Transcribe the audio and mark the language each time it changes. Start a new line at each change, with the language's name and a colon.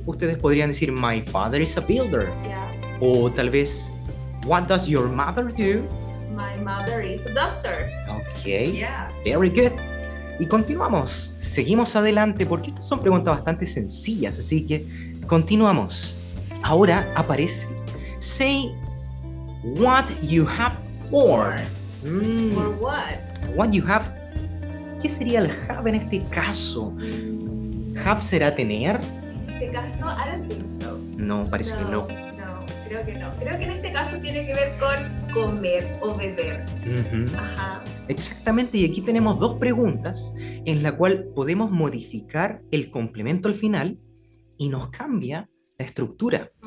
Spanish: Ustedes podrían decir,
English: my father is a builder. Yeah.
Spanish: O tal vez,
English: what does your mother do? My mother is a doctor. Ok, Yeah. very good.
Spanish: Y continuamos, seguimos adelante porque estas son preguntas bastante sencillas, así que continuamos. Ahora aparece,
English: say what you have for. For what? What you have.
Spanish: ¿Qué sería el have en este caso? ¿Have será tener? En este caso,
English: I don't think so.
Spanish: No, parece que no. No, creo que no. Creo que en este caso tiene que ver con comer o beber. Ajá. Exactamente, y aquí tenemos dos preguntas en la cual podemos modificar el complemento al final y nos cambia la estructura.